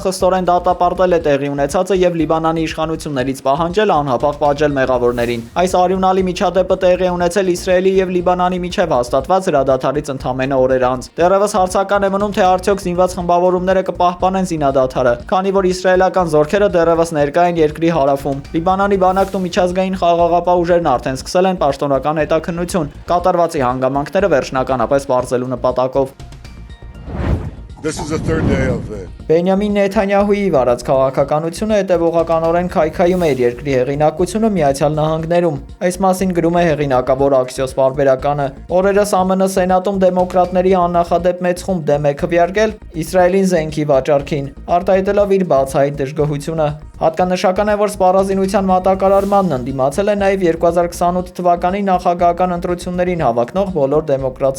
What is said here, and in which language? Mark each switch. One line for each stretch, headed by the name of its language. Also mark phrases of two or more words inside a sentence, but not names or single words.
Armenian: խստորեն դատապարտել է տեղի ունեցածը եւ Լիբանանի իշխանություններից պահանջել անհապաղ պատժել մեղավորներին։ Այս արյունալի միջադեպը տեղի է ունեցել Իսրայելի եւ Լիբանանի միջև հաստատված հրադադարից ընդամենը օրեր անց։ Դեռևս հարցական է մնում, թե արդյոք զինված խմբավորումները կպահպանեն զինադադարը, քանի որ իսրայելական զորքերը դեռևս ներկա են երկրի հարավում։ Լիբանանի բանակն ու միջազգային խաղաղապահ ուժերն արդեն սկսել են պաշտոնական հետաքննություն կատարվածի հանգամանքները վերջնականապես բարձելու նպատակով։
English: This is the third day of it.
Armenian: Բենյամին Նեթանյահուի վարած քաղաքականությունը հետևողականորեն քայքայում է իր երկրի հեղինակությունը Միացյալ Նահանգներում։ Այս մասին գրում է հեղինակավոր Axios պարբերականը։ Օրերս ԱՄՆ Սենատում դեմոկրատների աննախադեպ մեծ խումբ դեմ է քվեարկել Իսրայելին զենքի վաճառքին, արտահայտելով իր բացահայտ դժգոհությունը։ Հատկանշական է, որ սպառազինության մատակարարմանն ընդդիմացել է նաև 2028 թվականի նախագահական ընտրություններին հավակնող բոլոր դեմոկրատ